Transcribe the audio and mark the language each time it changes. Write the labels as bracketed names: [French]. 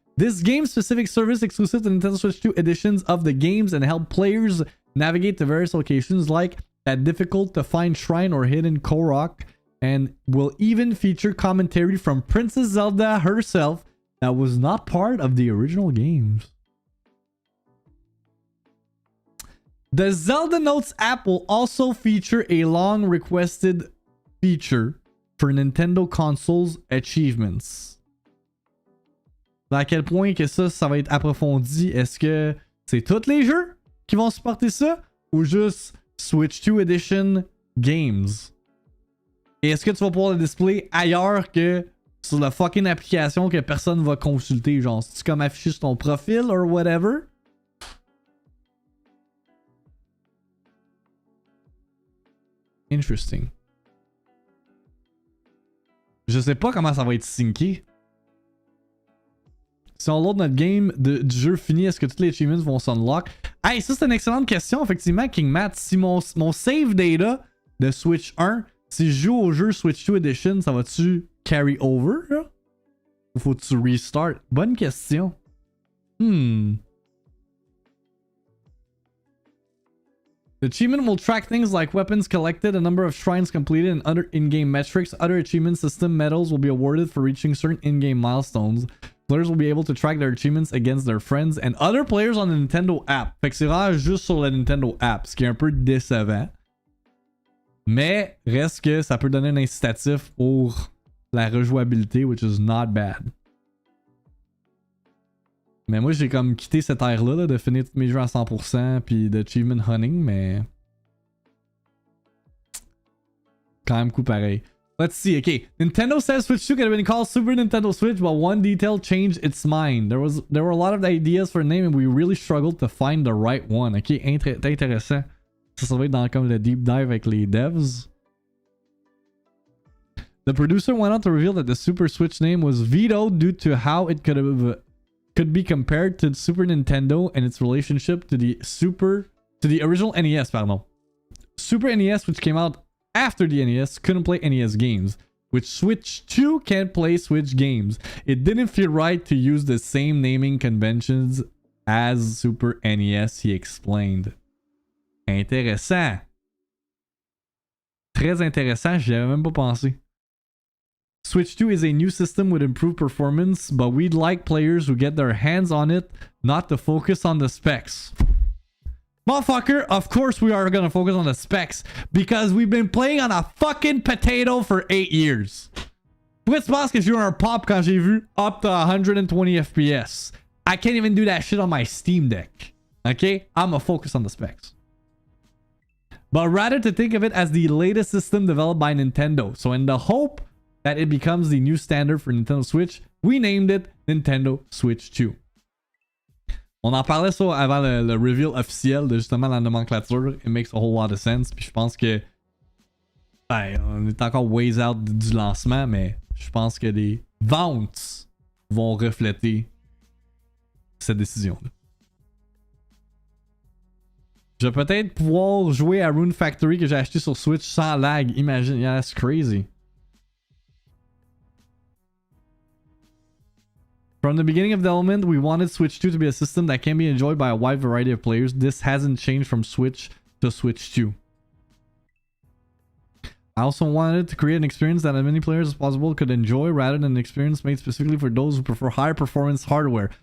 [English] This game-specific service exclusive to Nintendo Switch 2 editions of the games and help players navigate to various locations like that difficult-to-find shrine or hidden Korok, and will even feature commentary from Princess Zelda herself that was not part of the original games. The Zelda Notes app will also feature a long-requested feature for Nintendo consoles achievements. [French] À quel point que ça va être approfondi? Est-ce que c'est tous les jeux qui vont supporter ça? Ou juste Switch 2 Edition Games? Et est-ce que tu vas pouvoir le display ailleurs que sur la fucking application que personne va consulter? Genre, c'est-tu comme affiché sur ton profil [English] or whatever? Interesting. [French] Je sais pas comment ça va être synké. Si on load notre game du jeu fini, est-ce que tous les achievements vont s'unlock? Hey, ça c'est une excellente question, effectivement, King Matt. Si mon save data de Switch 1, si je joue au jeu Switch 2 Edition, ça va-tu carry over? Là? Ou faut-tu restart? Bonne question. [English] The achievement will track things like weapons collected, a number of shrines completed, and other in-game metrics. Other achievement system medals will be awarded for reaching certain in-game milestones. Players will be able to track their achievements against their friends and other players on the Nintendo app. [French] Fait que c'est vraiment juste sur la Nintendo app, ce qui est un peu décevant. Mais reste que ça peut donner un incitatif pour la rejouabilité, [English] which is not bad. [French] Mais moi, j'ai comme quitté cette ère-là là, de finir tous mes jeux à 100% puis d'achievement hunting, mais... Quand même coup pareil. [English] Let's see, okay. Nintendo says Switch 2 could have been called Super Nintendo Switch, but one detail changed its mind. There were a lot of ideas for a name and we really struggled to find the right one. [French] Ok, intéressant. Ça va être dans comme le deep dive avec les devs. [English] The producer went on to reveal that the Super Switch name was vetoed due to how it could be compared to Super Nintendo and its relationship to the original NES, pardon. Super NES, which came out after the NES, couldn't play NES games, which Switch 2 can't play Switch games. It didn't feel right to use the same naming conventions as Super NES, he explained. [French] Intéressant. Très intéressant, j'y avais même pas pensé. [English] Switch 2 is a new system with improved performance, but we'd like players who get their hands on it not to focus on the specs. Motherfucker, of course we are gonna focus on the specs because we've been playing on a fucking potato for 8 years. [French] Pourquoi tu penses que j'ai eu un pop quand j'ai vu [English] up to 120 FPS? I can't even do that shit on my Steam Deck. Okay? I'ma focus on the specs. but rather to think of it as the latest system developed by Nintendo. So in the hope that it becomes the new standard for Nintendo Switch, we named it Nintendo Switch 2. [French] On en parlait ça avant le reveal officiel de justement la nomenclature. [English] It makes a whole lot of sense. [French] Puis je pense que on est encore [English] ways out [French] du lancement, mais je pense que les ventes vont refléter cette décision-là. Je vais peut-être pouvoir jouer à Rune Factory que j'ai acheté sur Switch sans lag. [English] Imagine, yeah, that's crazy. From the beginning of development, we wanted Switch 2 to be a system that can be enjoyed by a wide variety of players. This hasn't changed from Switch to Switch 2. I also wanted to create an experience that as many players as possible could enjoy rather than an experience made specifically for those who prefer higher performance hardware.